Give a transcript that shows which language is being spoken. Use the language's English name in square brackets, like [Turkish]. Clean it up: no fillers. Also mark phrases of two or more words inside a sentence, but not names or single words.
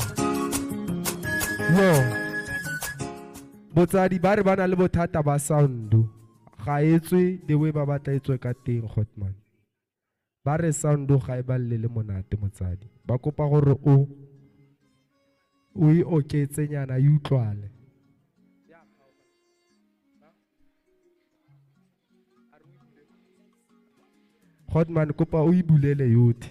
[Tswana] Yo. Botsadi ba re bana le bothata ba sound. Ga etswe [English] the way [Tswana] ba batla etswe ka teng Hotman. Ba re sound ga e balle le monate motsadi. Ba kopa gore o e oketse nyana e utlwale. Hotman kopa o e bulele yote.